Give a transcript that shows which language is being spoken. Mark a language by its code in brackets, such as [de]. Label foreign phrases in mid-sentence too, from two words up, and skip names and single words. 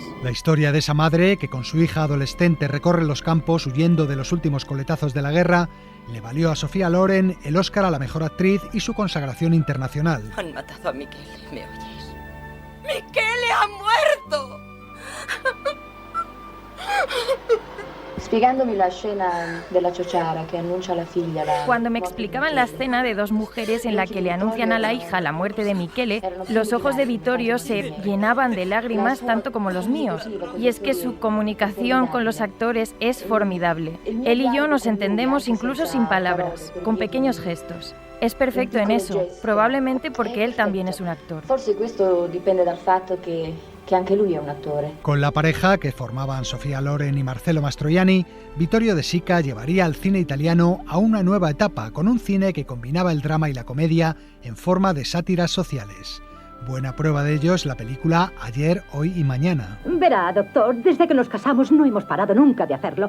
[es] La historia de esa madre que con su hija adolescente recorre los campos huyendo de los últimos coletazos de la guerra le valió a Sofía Loren el Oscar a la mejor actriz y su consagración internacional. Han matado a Michele, ¿me oyes? ¡Michele ha muerto! [it] Spiegandomi la escena della ciociara che annuncia alla figlia la... [es] Cuando me explicaban la escena de 2 mujeres en la que le anuncian a la hija la muerte de Michele, los ojos de Vittorio se llenaban de lágrimas tanto como los míos. Y es que su comunicación con los actores es formidable. Él y yo nos entendemos incluso sin palabras, con pequeños gestos. Es perfecto en eso, probablemente porque él también es un actor. [it] Forse questo dipende dal fatto che anche lui è un attore. [es] Con la pareja que formaban Sofía Loren y Marcello Mastroianni, Vittorio De Sica llevaría al cine italiano a una nueva etapa con un cine que combinaba el drama y la comedia en forma de sátiras sociales. Buena prueba de ello es la película Ayer, Hoy y Mañana. Verá, doctor, desde que nos casamos no hemos parado nunca de hacerlo.